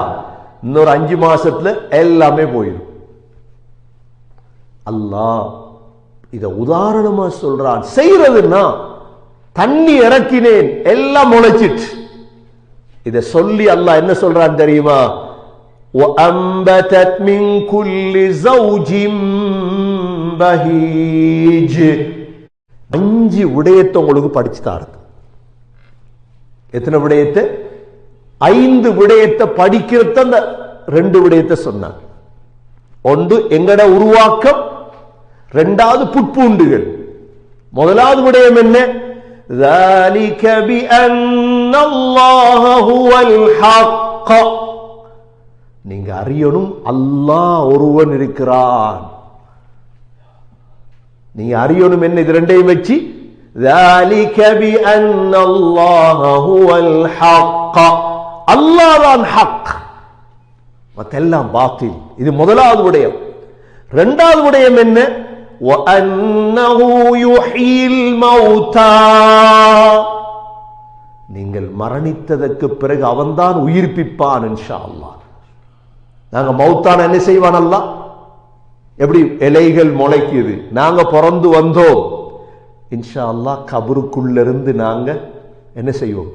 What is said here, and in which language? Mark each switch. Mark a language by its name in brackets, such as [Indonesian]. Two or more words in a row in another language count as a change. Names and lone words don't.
[Tamil] இன்னொரு 5 மாசத்துல எல்லாமே போயிடும். அல்லாஹ் இத உதாரணமா சொல்றான். செய்யறதுன்னா தண்ணி இறக்கினேன், எல்லாம் முளைச்சிட்டு. இத சொல்லி அல்லாஹ் என்ன சொல்றான் தெரியுமா? [Arabic] وَأَنبَتَتْ مِنْ كُلِّ زَوْجٍ بَهِيجٍ [Tamil] 5 விடயத்தை உங்களுக்கு படிச்சு தாருது. எத்தனை விடயத்தை? 5 விடயத்தை படிக்கிறத அந்த 2 விடயத்தை சொன்னாங்க. ஒன்று எங்கட உருவாக்கம், 2வது புட்பூண்டுகள். முதலாவது விடயம் என்ன? [Arabic] ذَلِكَ بِأَنَّ اللَّهَ هُوَ الْحَقُّ [Tamil] நீங்க அறியணும், அல்லாஹ் ஒருவன் இருக்கிறான். நீங்க அறியணும் என்ன? இது 2ஐயும் வச்சு [Arabic] ذَلِكَ بِأَنَّ اللَّهَ هُوَ الْحَقُّ [Tamil] அல்லாஹ் தான் ஹக், மத்தெல்லாம் பாத்தில். இது முதலாவது விடயம். 2வது விடயம் என்ன? [Arabic] وَأَنَّهُ يُحْيِي الْمَوْتَى [Tamil] நீங்கள் மரணித்ததற்கு பிறகு அவன்தான் உயிர்ப்பிப்பான் [Arabic] إن شاء الله. [Tamil] நாங்க மௌத்தான என்ன செய்வான் அல்லாஹ்? எப்படி இலைகள் முளைக்குது, நாங்க பிறந்து வந்தோம், [Arabic] إن شاء الله [Tamil] கபருக்குள்ள இருந்து நாங்க என்ன செய்வோம்?